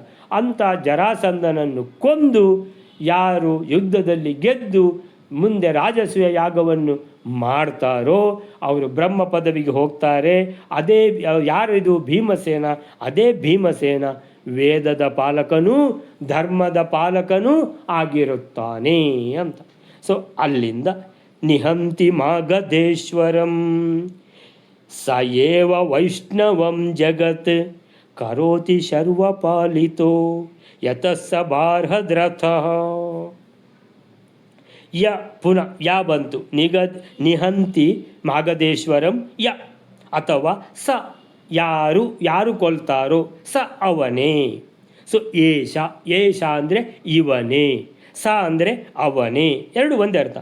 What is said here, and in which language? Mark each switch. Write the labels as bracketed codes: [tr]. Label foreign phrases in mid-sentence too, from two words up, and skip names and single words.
[kn] ಅಂಥ ಜರಾಸಂಧನನ್ನು ಕೊಂದು ಯಾರು ಯುದ್ಧದಲ್ಲಿ ಗೆದ್ದು ಮುಂದೆ ರಾಜಸೂಯ ಯಾಗವನ್ನು ಮಾಡ್ತಾರೋ ಅವರು ಬ್ರಹ್ಮ ಪದವಿಗೆ ಹೋಗ್ತಾರೆ. ಅದೇ ಯಾರಿದು, ಭೀಮಸೇನ. ಅದೇ ಭೀಮಸೇನ ವೇದದ ಪಾಲಕನೂ ಧರ್ಮದ ಪಾಲಕನೂ ಆಗಿರುತ್ತಾನೆ ಅಂತ. ಸೊ ಅಲ್ಲಿಂದ [sa] ನಿಹಂತಿ ಮಾಗಧೇಶ್ವರಂ ಸ ಏವ ವೈಷ್ಣವಂ ಜಗತ್ ಕರೋತಿ ಶರ್ವಪಾಲಿತೋ ಯತಃ ಸ ಬಾರ್ಹದ್ರಥಃ. ಯ ಪುನಃ [kn] ಯಾ ಬಂತು, [sa] ನಿಹಂತಿ ಮಾಗಧೇಶ್ವರಂ ಯ [kn] ಅಥವಾ ಸ ಯಾರು ಕೊಲ್ತಾರೋ ಸ ಅವನೇ. [sa] ಸೊ ಏಷ [kn] ಅಂದರೆ ಇವನೇ, ಸ ಅಂದರೆ ಅವನೇ, ಎರಡು ಒಂದೇ ಅರ್ಥ.